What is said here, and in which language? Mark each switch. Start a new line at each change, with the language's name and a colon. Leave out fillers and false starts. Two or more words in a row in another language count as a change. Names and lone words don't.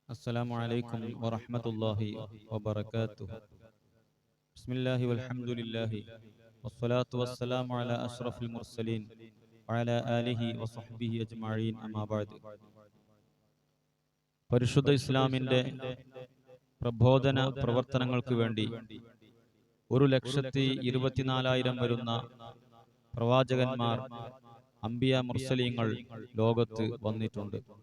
Arabic: السلام عليكم ورحمة الله وبركاته. بسم الله والحمد لله والصلاة والسلام على أشرف المرسلين وعلى آله وصحبه أجمعين أما بعد.
Malayalam: പരിശുദ്ധ ഇസ്ലാമിന്റെ പ്രബോധന പ്രവർത്തനങ്ങൾക്ക് വേണ്ടി 1,24,000 വരുന്ന പ്രവാചകന്മാർ, അംബിയ മുർസലീങ്ങൾ ലോകത്ത് വന്നിട്ടുണ്ട്.